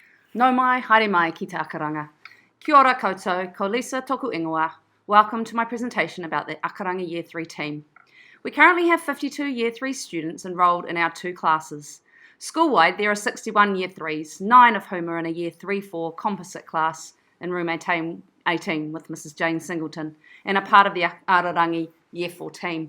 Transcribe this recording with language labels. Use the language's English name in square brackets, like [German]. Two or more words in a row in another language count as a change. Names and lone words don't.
[Māori] Nau mai, haere mai ki te Akoranga. Kia ora koutou, ko Lisa toku ingoa. [English] Welcome to my presentation about the Akoranga Year 3 team. We currently have 52 Year 3 students enrolled in our two classes. School-wide, there are 61 Year 3s, 9 of whom are in a Year 3-4 composite class in room 18 with Mrs. Jane Singleton, and are part of the Akoranga Year 4 team.